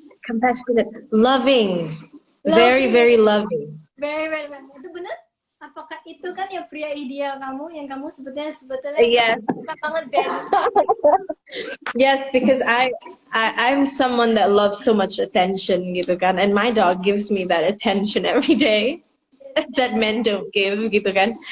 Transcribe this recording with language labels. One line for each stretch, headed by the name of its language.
English: Compassionate. Loving. Very, very loving. Very, very loving.
Indonesian: Itu benar? Apakah itu kan yang pria ideal kamu yang kamu sebetulnya
English: Yes.
Indonesian: suka banget value?
English: Yes, because I'm someone that loves so much attention gitu kan, and my dog gives me that attention every day that men don't give gitu kan.